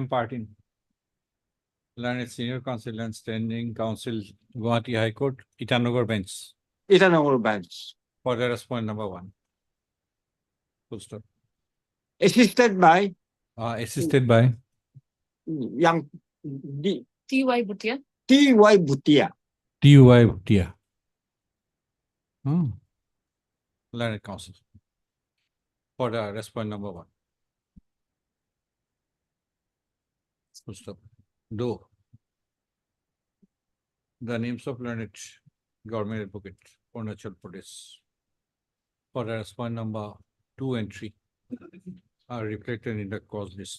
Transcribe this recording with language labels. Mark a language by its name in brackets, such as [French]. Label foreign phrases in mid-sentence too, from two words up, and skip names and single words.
[English] Partin, learned senior counsel and standing counsel, Guwahati High Court, Itanagar bench, Itanagar bench. for the respondent number 1. Full stop. Assisted by Assisted by young D, T.Y. Bhutia. T.Y. Bhutia. TUI Bhutia. Learned Council. For the respondent number 1. Full stop. Though the names of learned government advocate Arunachal Pradesh for the respondent number 2 and 3 are reflected in the cause list.